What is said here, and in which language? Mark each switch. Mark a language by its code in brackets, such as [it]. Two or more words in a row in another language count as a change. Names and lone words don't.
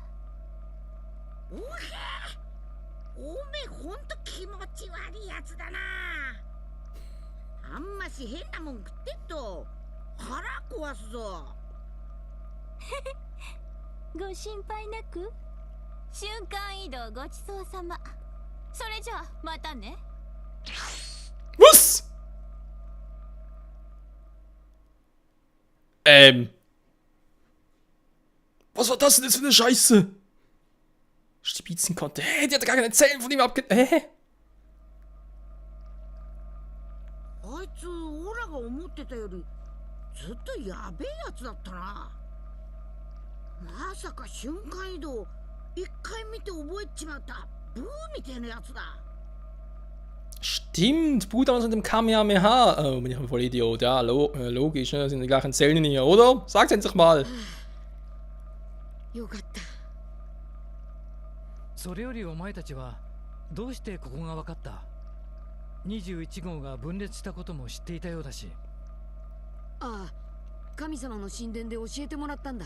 [ja] おへえ、おめえほんと気持ち悪いやつだな。あんまし変なもん食ってっと腹壊すぞ。ご心配なく。瞬間移動ごちそうさま。それじゃあまたね。 [de] Was? Was war das denn jetzt für eine Scheiße? Stibitzen konnte. Hä, die hatte gar keine Zellen von ihm abge... Hä? [ja] あいつオラが思ってたよりずっとやべえやつだったな。まさか瞬間移動一回見て覚えちまったブーみたいなやつだ。 [de] Stimmt, Bruder aus dem Kamehameha. Oh, bin ich ein Vollidiot. Ja, logisch, ne? Sind die gleichen Zellen hier, oder? Sag's endlich mal. [ja] よかった。それよりお前たちはどうしてここが分かった？ 21号が分裂したことも知っていたようだし。ああ、神様の神殿で教えてもらったんだ。